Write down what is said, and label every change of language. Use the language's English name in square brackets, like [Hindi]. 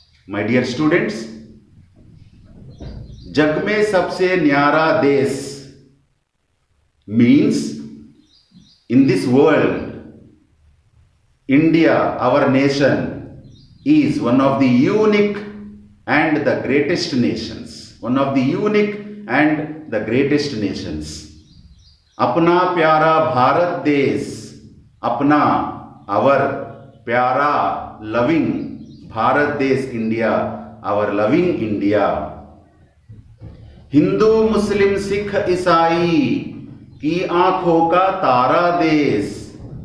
[English] my dear students, [Hindi] जग में सबसे न्यारा देश [English] Means in this world, India, our nation, is one of the unique and the greatest nations. One of the unique and the greatest nations. [Hindi] अपना प्यारा भारत देश, अपना, our प्यारा loving Bharat देश, India, [English] our loving India. [Hindi] Hindu मुस्लिम सिख ईसाई की आंखों का तारा देश।